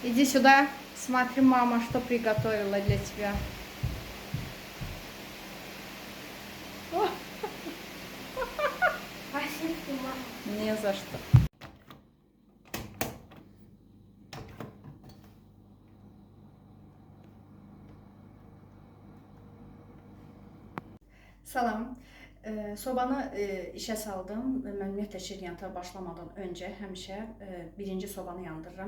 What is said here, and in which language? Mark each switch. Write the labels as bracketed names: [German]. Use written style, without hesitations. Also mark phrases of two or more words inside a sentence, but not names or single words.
[Russian] сюда. Смотри, мама, что приготовила для тебя. Спасибо, мама. Не за что. [Azerbaijani] Salam. Sobanı işə saldım. Mən ümumiyyətlə şirniyyata başlamadan öncə həmişə birinci sobanı yandırıram.